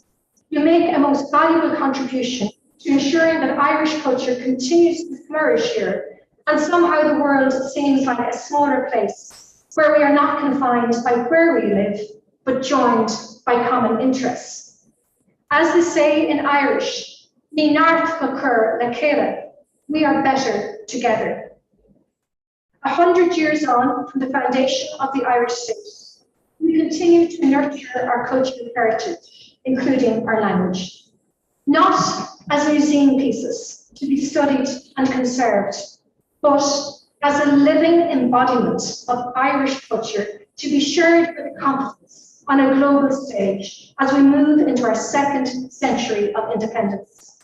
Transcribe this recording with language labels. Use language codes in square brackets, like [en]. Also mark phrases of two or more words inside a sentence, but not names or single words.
[en] You make a most valuable contribution to ensuring that Irish culture continues to flourish here, and somehow the world seems like a smaller place, where we are not confined by where we live, but joined by common interests. As they say in Irish, [ga] Ní nart go cur le céile, [en] We are better together. 100 years on from the foundation of the Irish state, we continue to nurture our cultural heritage, including our language, not as museum pieces to be studied and conserved, but as a living embodiment of Irish culture to be shared with confidence on a global stage as we move into our second century of independence.